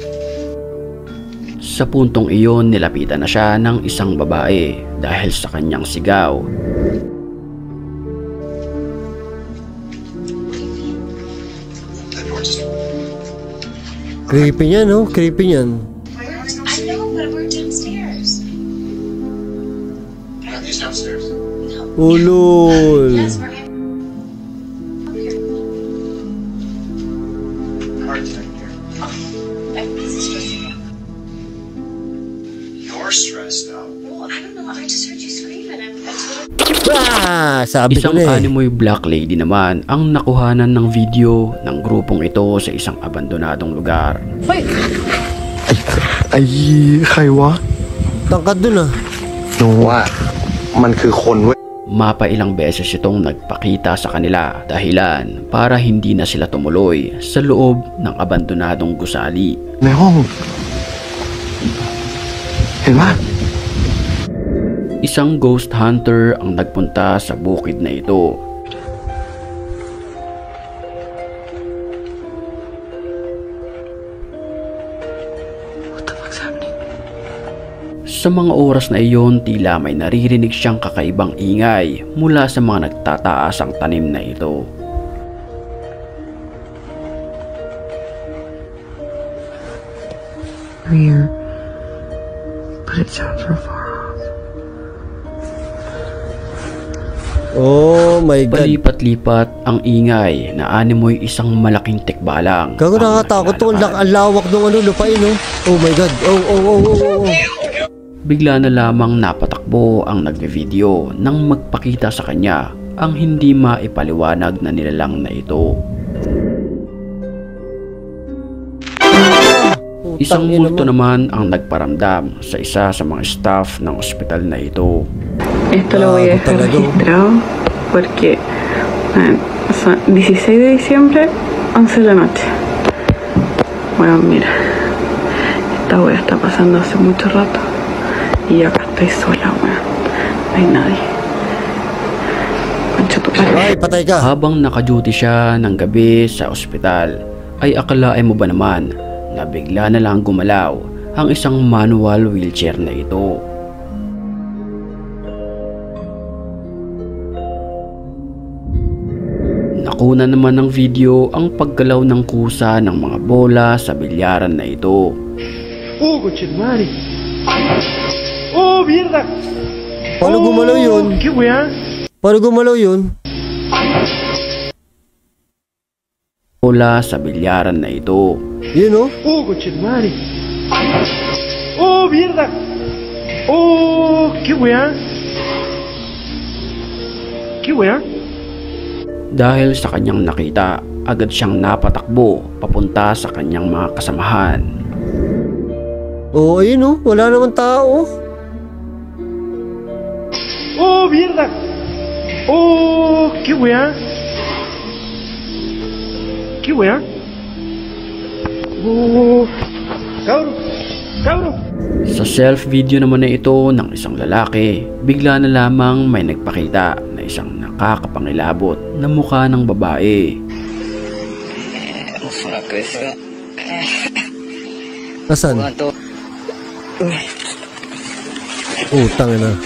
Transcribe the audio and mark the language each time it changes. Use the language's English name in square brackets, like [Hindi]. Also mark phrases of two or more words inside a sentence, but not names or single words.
[Filipino] Sa puntong iyon nilapitan na siya ng isang babae dahil sa kanyang sigaw. Creepy niyan, no? Creepy niyan. [English] I know, but we're downstairs. Are these downstairs? No. [Filipino] Ulul. [English] Yes, we're in. Okay. Hard to here. I'm stressing out. You're stressed out. Well, I don't know. I just heard you screaming. I totally... [Filipino] Sabi ko Isang na eh. animoy [English] black lady [Filipino] naman ang nakuhanan ng video ng grupong ito sa isang abandonadong lugar. Ay, [Thai] ใครวะ [Filipino] Tangkad dun ah. [Thai] หนูว่ามันคือคนเว้ย [Filipino] Mapailang beses itong nagpakita sa kanila dahilan para hindi na sila tumuloy sa loob ng abandonadong gusali. [Thai] ในห้องเห็นปะ [Filipino] Isang [English] ghost hunter [Filipino] ang nagpunta sa bukid na ito. [English] What the fuck's happening? [Filipino] Sa mga oras na iyon, tila may naririnig siyang kakaibang ingay mula sa mga nagtataasang tanim na ito. [English] Here, but it sounds real far off. Oh my God. [Filipino] Palipat-lipat ang ingay na animoy isang malaking tikbalang. Gago, nakatakot to. Ang lawak ng lupain, no? [English] Oh my God. Oh. [Filipino] Bigla na lamang napatakbo ang nagbe-video nang magpakita sa kanya ang hindi maipaliwanag na nilalang na ito. Isang multo naman ang nagparamdam sa isa sa mga staff ng ospital na ito. [Spanish] Esto lo voy a dejar registrado porque son 16 de diciembre, 11 de la noche. Bueno, mira, esta wea está pasando hace mucho rato y acá estoy sola, wea. No hay nadie. Concha tu madre. [Filipino] Ay, patay ka. Habang naka-duty siya ng gabi sa ospital, ay akalain mo ba naman na bigla na lang gumalaw ang isang [English] manual wheelchair [Filipino] na ito. Nakuna naman ng video ang paggalaw ng kusa ng mga bola sa bilyaran na ito. [Spanish] ¡Oh, conchetumare! ¡Oh, mierda! [Filipino] Paano gumalaw yun? [Spanish] ¡Qué weá! [Filipino] Paano gumalaw yun? Bola sa bilyaran na ito. Yun o? [Spanish] ¡Oh, conchetumare! ¡Oh, mierda! ¡Oh, qué weá! ¿Qué weá? Dahil sa kanyang nakita, agad siyang napatakbo papunta sa kanyang mga kasamahan. Oo, ayun o. Wala naman tao. ¡Oh, mierda! ¡Oh, qué weá! ¿Qué weá? ¡Oh! ¡Cabro! ¡Cabro! [Filipino] Sa self-video naman na ito ng isang lalaki, bigla na lamang may nagpakita na isang nakakapangilabot na mukha ng babae. Asan? Utang na.